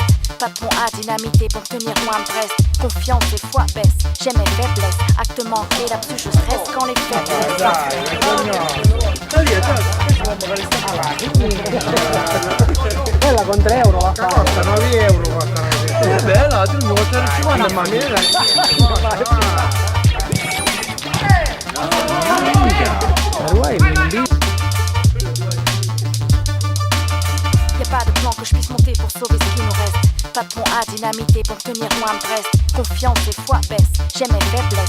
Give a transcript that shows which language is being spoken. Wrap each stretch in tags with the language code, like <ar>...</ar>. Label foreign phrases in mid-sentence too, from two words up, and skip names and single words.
<fr>Pas de pont à dynamiter pour tenir loin de Brest. Confiance et foi baisse, j'aime mes faiblesses. Acte manqué, là-dessus je stresse quand les faiblesses.</fr> <it>Quella con 3 euro la fa. Costa 9 euro costa È bella, tu mi vuoi 50 ma mi dai.</it> <fr>Y'a pas de plan que je puisse monter pour sauver ce qui nous reste. Pas de pont à dynamiter pour tenir loin de Brest. Confiance et foi baisse, j'aime mes faiblesses.</fr>